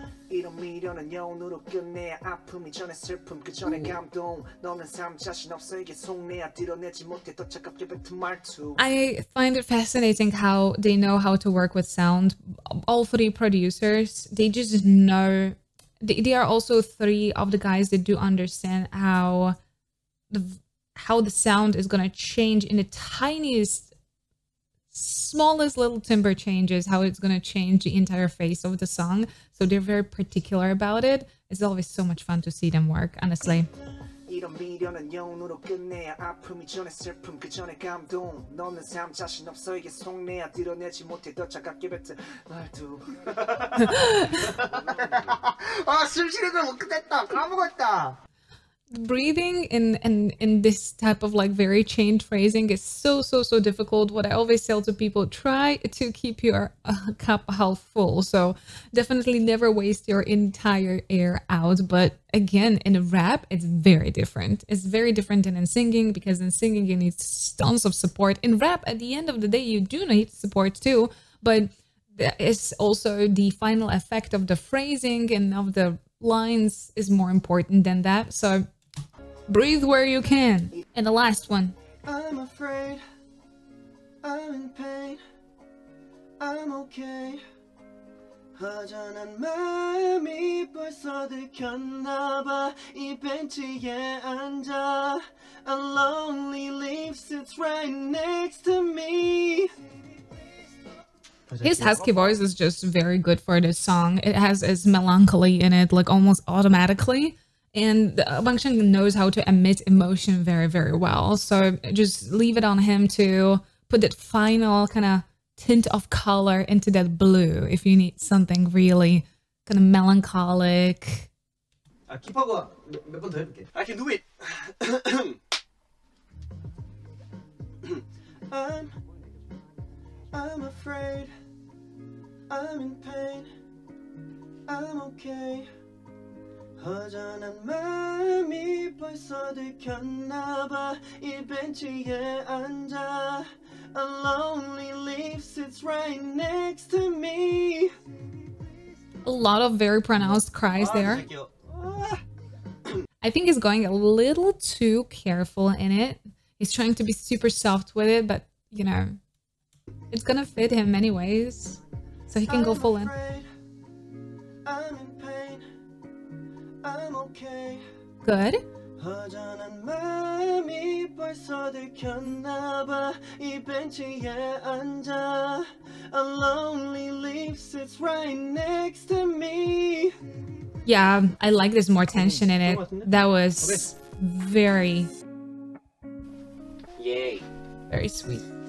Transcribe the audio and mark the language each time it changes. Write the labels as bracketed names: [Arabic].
[Korean] 이런 미련은 영으로 끝내야 아픔이 전에 슬픔 그 전에 감동 너는 삶 자신 없어 이게 속내야 드러내지 못해 더 차갑게 뱉은 말투. [English] I find it fascinating how they know how to work with sound. All 3 producers, they just know. They are also 3 of the guys that do understand how the sound is gonna change in the tiniest, smallest little timbre changes, how it's gonna change the entire face of the song. So they're very particular about it. It's always so much fun to see them work, honestly. [Korean] 이런 미련은 영으로 끝내야 아픔이 전에 슬픔 그 전에 감동 너는 삶 자신 없어 이게 속내야 드러내지 못해 더 차갑게 뱉은 말투. 아 숨 쉬는 걸 못 끝냈다. 까먹었다. [English] breathing in this type of like very chained phrasing is so difficult. What I always tell to people, try to keep your cup half full. So definitely never waste your entire air out. But again, in a rap, it's very different. It's very different than in singing, because in singing you need tons of support. In rap, at the end of the day, you do need support too, but there is also the final effect of the phrasing and of the lines is more important than that. So breathe where you can. And the last one. I'm afraid, I'm in pain, I'm okay. [Korean] 허전한 마음이 벌써 들켰나봐. 이 벤치에 앉아. [English] A lonely leaf sits right next to me. His husky voice is just very good for this song. It has his melancholy in it, like almost automatically. And Bang Cheng knows how to emit emotion very well. So just leave it on him to put that final kind of tint of color into that blue if you need something really kind of melancholic. [Korean] 킵하고 몇 번 더 해볼게. [English] I can do it. I'm afraid, I'm in pain, I'm okay. [Korean] 허전한 마음이 벌써 들켰나봐. 이 벤치에 앉아. [English] A lonely leaf sits right next to me. A lot of very pronounced cries there. I think he's going a little too careful in it. He's trying to be super soft with it, but you know, it's gonna fit him anyways. So he can go full in. I'm in pain, I'm okay. Good. [Korean] 허전한 마음이 벌써 들켰나봐. 이 벤치에 앉아. [English] A lonely leaf sits right next to me. Yeah, I like there's more tension in it. That was very very sweet.